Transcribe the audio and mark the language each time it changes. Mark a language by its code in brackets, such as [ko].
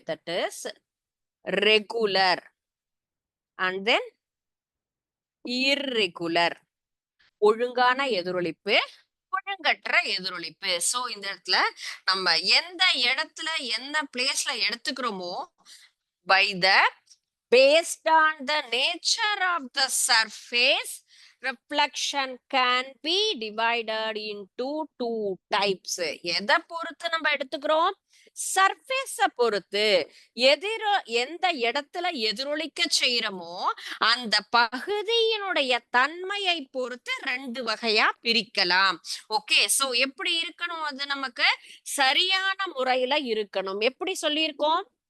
[en] That is regular and then irregular. [ta] ஒழுங்கான எதிரொலிப்பு, ஒழுங்கற்ற எதிரொலிப்பு. So இந்த இடத்துல நம்ம எந்த இடத்துல என்ன பிளேஸ்ல எடுத்துக்கிறோமோ [en] by the based on the nature of the surface, reflection can be divided into two types. [ta] எதை பொறுத்து நம்ம எடுத்துக்கிறோம்? சர்ஃபேஸ பொறுத்து. எந்த இடத்துல எதிரொலிக்க செய்யறோமோ அந்த பகுதியினுடைய தன்மையை பொறுத்து ரெண்டு வகையா பிரிக்கலாம். ஓகே, சோ எப்படி இருக்கணும்? அது நமக்கு சரியான முறையில இருக்கணும். எப்படி சொல்லியிருக்கோம்?